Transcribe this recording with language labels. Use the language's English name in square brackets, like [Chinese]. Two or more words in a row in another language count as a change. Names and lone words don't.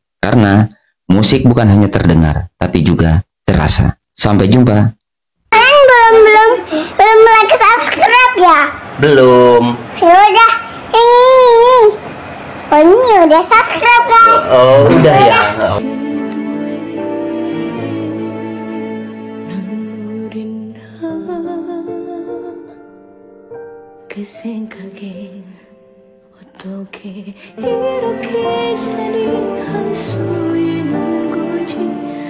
[Indonesian] Karena musik bukan hanya terdengar, tapi juga terasa. Sampai jumpa. Kalian belum [English] like subscribe [Indonesian] ya? Belum. Ya udah, ini. Oh, ini udah subscribe kan? Oh, udah ya. [Korean] 눈물이 나 그 생각에 어떻게 이렇게 잔인할 수 있는 거지